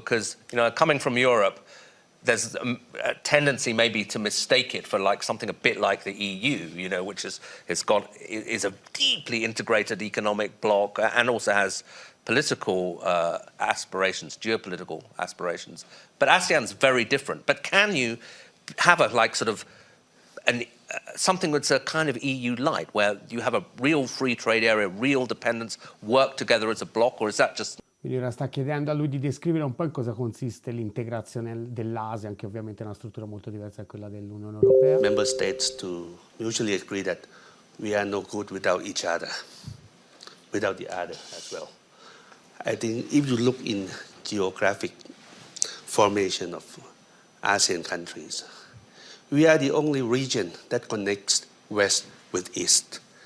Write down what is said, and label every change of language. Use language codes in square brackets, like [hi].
[en] Because, you know, coming from Europe, there's a tendency maybe to mistake it for like something a bit like the EU, you know, which is a deeply integrated economic bloc and also has political aspirations, geopolitical aspirations. But ASEAN's very different. But can you have a like sort of something that's a kind of EU light, where you have a real free trade area, real dependence, work together as a bloc, or is that just... [it] Quindi ora sta chiedendo a lui di descrivere un po' in cosa consiste l'integrazione dell'Asia, che ovviamente è una struttura molto diversa da quella dell'Unione Europea. [en] Member states to mutually agree that we are no good without each other, without the other as well. I think if you look in geographic formation of ASEAN countries, we are the only region that connects West with East.